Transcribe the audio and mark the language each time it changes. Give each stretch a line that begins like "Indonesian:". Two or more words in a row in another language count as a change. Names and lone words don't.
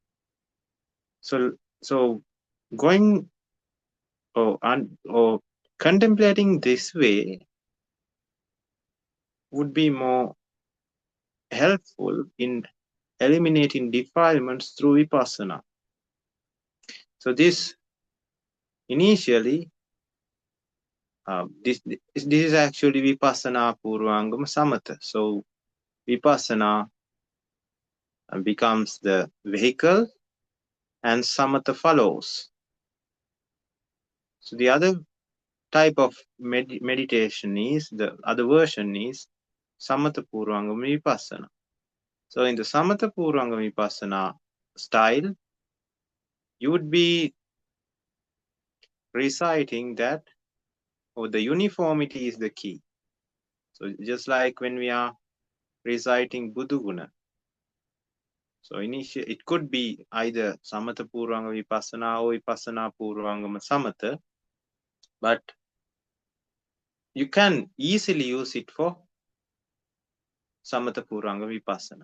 English: So going or contemplating this way would be more helpful in eliminating defilements through vipassana. So this initially, this is actually
Pali: vipassana purvangama samatha.
English: So vipassana becomes the vehicle and samatha follows. So the other type of meditation is, the other version is
Pali: samatha purvangama vipassana.
English: So in the
Pali: samatha purvangama vipassana
English: style, you would be reciting that, or the uniformity is the key. So just like when we are reciting Buddhaguna, so initially it could be either
Pali: Samatha Purvanga Vipassana
English: or
Pali: Vipassana Purvangama Samatha,
English: but you can easily use it for
Pali: Samatha Purvanga Vipassana.